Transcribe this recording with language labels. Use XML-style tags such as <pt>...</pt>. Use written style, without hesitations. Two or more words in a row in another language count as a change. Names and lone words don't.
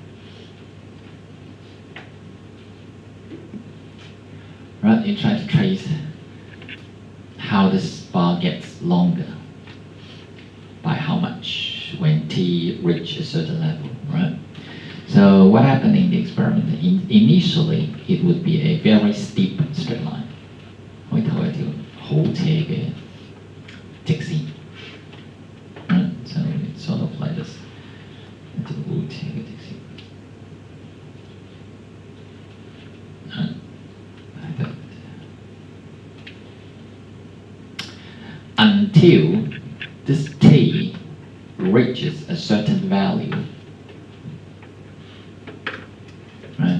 <en>Right, you try to trace how this bar gets longer, by how much when T reaches a certain level, right? So what happened in the experiment, initially it would be a very steep straight line.</en> <yue>開頭係條好斜嘅直線.</yue> <en>Right? So it's sort of like this.</en> <yue>一條好斜嘅直線.</yue> <en>Right? Like that. Until this T reaches a certain value, right?</en>